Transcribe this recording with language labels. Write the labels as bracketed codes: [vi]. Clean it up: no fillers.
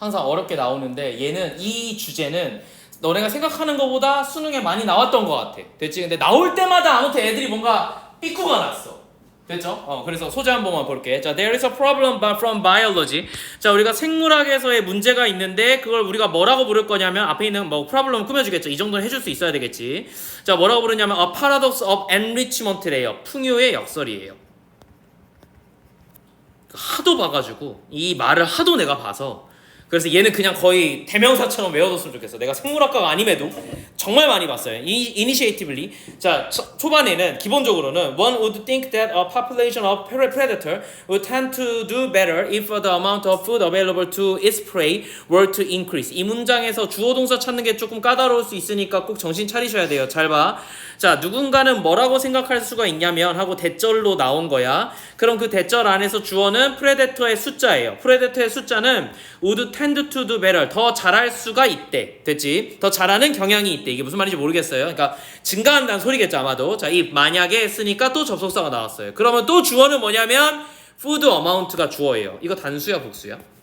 [ko] 항상 어렵게 나오는데 얘는 이 주제는 너네가 생각하는 것보다 수능에 많이 나왔던 것 같아. 됐지? 근데 나올 때마다 아무튼 애들이 뭔가 삐꾸가 났어. 됐죠? 그래서 소재 한 번만 볼게. 자, [en] there is a problem from biology. [ko] 자, 우리가 생물학에서의 문제가 있는데 그걸 우리가 뭐라고 부를 거냐면 앞에 있는 뭐 프로블럼 꾸며주겠죠. 이 정도는 해줄 수 있어야 되겠지. 자, 뭐라고 부르냐면 [en] a paradox of enrichment [ko] 래요. 풍요의 역설이에요. 하도 봐가지고 이 말을 하도 내가 봐서 그래서 얘는 그냥 거의 대명사처럼 외워뒀으면 좋겠어. 내가 생물학과가 아님에도 정말 많이 봤어요. [en] Initiatively. [ko] 자, 초반에는 기본적으로는 [en] one would think that a population of predator would tend to do better if the amount of food available to its prey were to increase. [ko] 이 문장에서 주어 동사 찾는 게 조금 까다로울 수 있으니까 꼭 정신 차리셔야 돼요. 잘 봐. 자, 누군가는 뭐라고 생각할 수가 있냐면 하고 대절로 나온 거야. 그럼 그 대절 안에서 주어는 프레데터의 숫자예요. 프레데터의 숫자는 [en] would tend to do better. [ko] 더 잘할 수가 있대. 됐지? 더 잘하는 경향이 있대. 이게 무슨 말인지 모르겠어요. 그러니까 증가한다는 소리겠죠, 아마도. 자, 이 만약에 쓰니까 또 접속사가 나왔어요. 그러면 또 주어는 뭐냐면 food amount가 주어예요. 이거 단수야, 복수야?